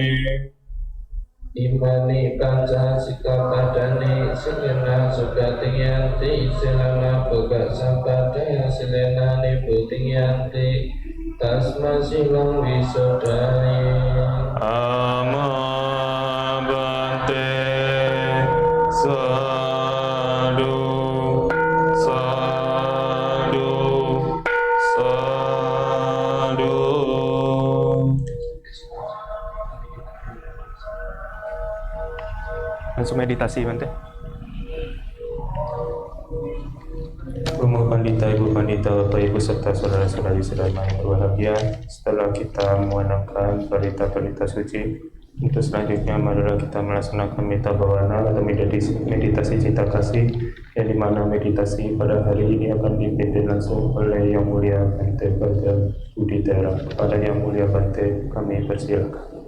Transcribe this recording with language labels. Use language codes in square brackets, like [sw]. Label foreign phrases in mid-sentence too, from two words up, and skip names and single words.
[pi] Imani panca sikkhapadani silena sugatingyanti silana boga sampadaya silena niputingyanti tasma silang wisodaya. Amabante sadu sadu sadu. [id] Langsung meditasi Bante. Romo Pandita, Ibu Pandita, Bapak Ibu serta saudara-saudari sedaya yang berbahagia, setelah kita mengenangkan berita-berita suci Untuk selanjutnya marilah kita melaksanakan [pi] metta bhavana [id] atau meditasi cinta kasih, yang dimana meditasi pada hari ini akan dipimpin langsung oleh Yang Mulia Bante Bhaja Buditera. Kepada Yang Mulia Bante kami persilakan.